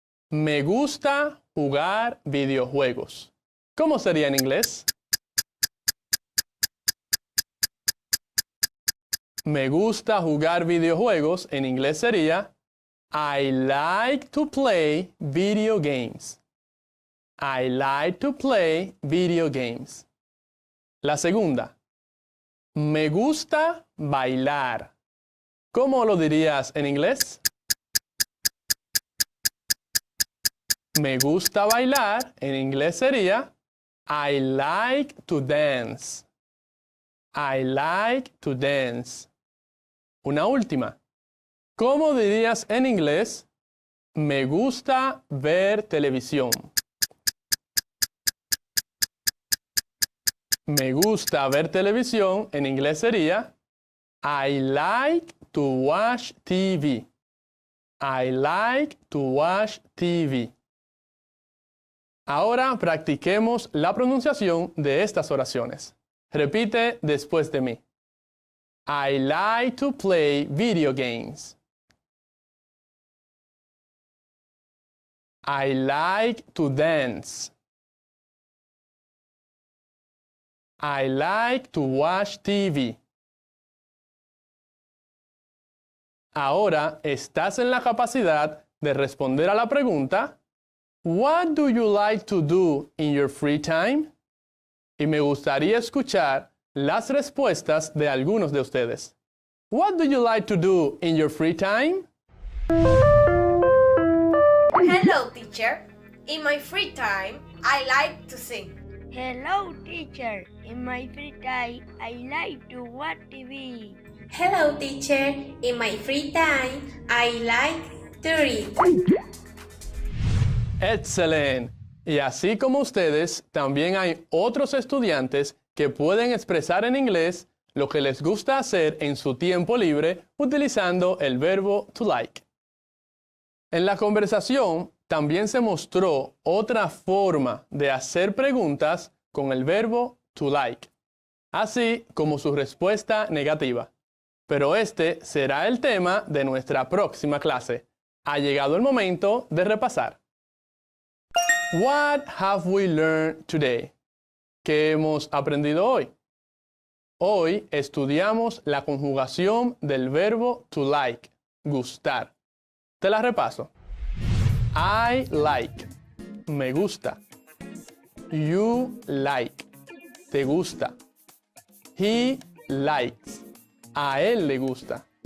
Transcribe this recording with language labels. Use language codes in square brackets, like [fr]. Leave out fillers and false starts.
[es] Me gusta jugar videojuegos. ¿Cómo sería en inglés? Me gusta jugar videojuegos. En inglés sería [en] I like to play video games. I like to play video games. [es] La segunda. Me gusta bailar. ¿Cómo lo dirías en inglés? Me gusta bailar. En inglés sería [en] I like to dance. I like to dance. [es] Una última. ¿Cómo dirías en inglés? Me gusta ver televisión. Me gusta ver televisión. En inglés sería [en] I like to watch TV. I like to watch TV. [es] Ahora practiquemos la pronunciación de estas oraciones. Repite después de mí. [en] I like to play video games. I like to dance. I like to watch TV. [es] Ahora estás en la capacidad de responder a la pregunta, [en] What do you like to do in your free time? [es] Y me gustaría escuchar las respuestas de algunos de ustedes. [en] What do you like to do in your free time? Hello, teacher. In my free time, I like to sing. Hello, teacher. In my free time, I like to watch TV. Hello, teacher. In my free time, I like to read. [es] Excelente. Y así como ustedes, también hay otros estudiantes que pueden expresar en inglés lo que les gusta hacer en su tiempo libre utilizando el verbo to like. En la conversación también se mostró otra forma de hacer preguntas con el verbo to like, así como su respuesta negativa. Pero este será el tema de nuestra próxima clase. Ha llegado el momento de repasar. [en] What have we learned today? [es] ¿Qué hemos aprendido hoy? Hoy estudiamos la conjugación del verbo to like, gustar. Te la repaso. [en] I like, [es] me gusta. [en] You like, [es] te gusta. [en] He likes, [es] a él le gusta.